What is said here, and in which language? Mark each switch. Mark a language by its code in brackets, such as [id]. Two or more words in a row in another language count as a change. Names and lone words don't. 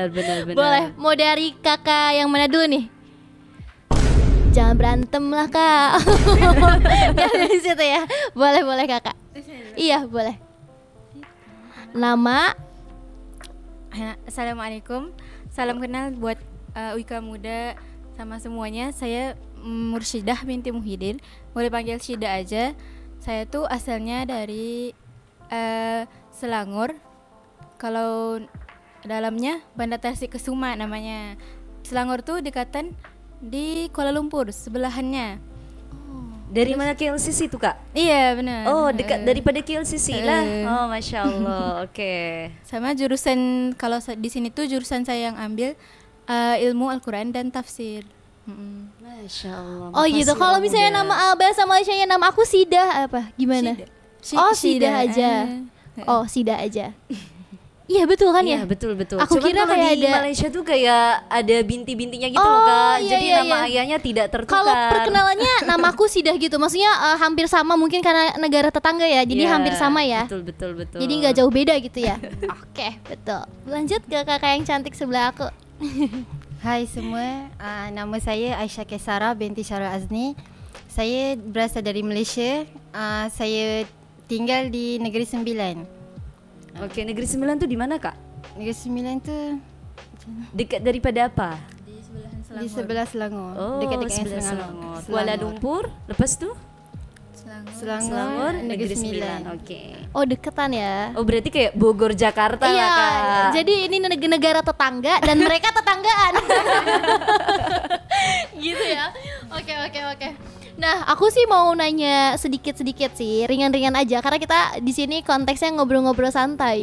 [id] Boleh, mau dari kakak yang mana dulu nih? Jangan berantem lah Kak. Dari situ ya. Boleh Kakak. Iya boleh. Nama? Assalamualaikum. Salam kenal buat Uika Muda sama semuanya. Saya Mursyidah binti Muhyiddin. Boleh panggil Syida aja. Saya tuh asalnya dari Selangor. Kalau dalamnya Banda Tasikesuma namanya. Selangor tuh dekatan di Kuala Lumpur sebelahannya. Dari mana KLCC itu Kak? Iya benar. Oh dekat daripada KLCC lah. Oh Masya Allah. Oke. Sama jurusan kalau di sini tuh jurusan saya yang ambil ilmu Al-Quran dan tafsir. Masya Allah. Oh gitu. Kalau misalnya nama bahasa Malaysianya nama aku Sida apa? Gimana? Sida aja. Oh Sida aja. Iya betul kan ya? Iya betul. Aku Cuman kira kalau kayak di ada Malaysia tuh kayak ada binti-bintinya gitu loh Kak. iya, Jadi iya, nama iya. ayahnya tidak tertukar. kalau perkenalannya namaku Sidah gitu. Maksudnya hampir sama mungkin karena negara tetangga ya. Jadi Iya, hampir sama ya. Betul. Jadi nggak jauh beda gitu ya. Oke, betul. Lanjut ke kakak yang cantik sebelah aku. [ms] Hai semua, nama saya Aisyah Kesara binti Syarul Azni. Saya berasal dari Malaysia. Saya tinggal di Negeri Sembilan. [id] Oke, Negeri Sembilan tuh di mana Kak? [ms] Negeri Sembilan tu [id] Dekat daripada apa? [ms] di sebelah Selangor. [id] Oh, dekat dengan sebelah Selangor. [ms] Selangor. Kuala Lumpur, lepas tuh? Selangor, Negeri Sembilan. [id] Oke. Oh deketan ya. Oh berarti kayak Bogor Jakarta Iya, lah Kak. jadi ini negara tetangga dan mereka tetanggaan. Gitu ya. Oke. Nah, aku sih mau nanya sedikit sih, ringan-ringan aja karena kita di sini konteksnya ngobrol-ngobrol santai.